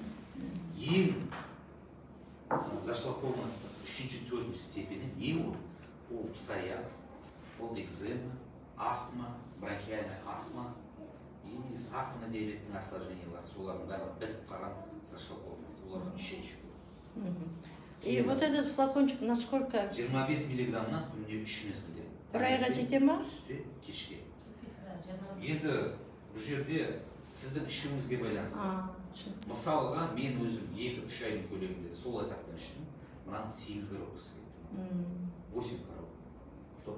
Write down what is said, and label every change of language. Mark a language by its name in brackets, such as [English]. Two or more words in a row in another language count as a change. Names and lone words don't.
[Kazakh] Ең зашлакованностың 3-4 степені не ол? Ол псориаз, ол экзема, астма, [Russian] бронхиальная астма и сахарный диабеттің [Kazakh] осложнениялары. Солардың бәрі бітіп қалған зашлакованность. Олардың 3-ші. [Russian] И вот этот флакончик насколько? [Kazakh] 25 миллиграммнан күніне 3 мезгілде. Бір айға жете ма? Түсте, кешке. Енді бұл жерде сіздің ішіңізге байланысты. Мысалға, мен өзім 2-3 айдың көлемінде сол этаптан іштім. Мынаны 8 коробкасы кетті. 8 коробка.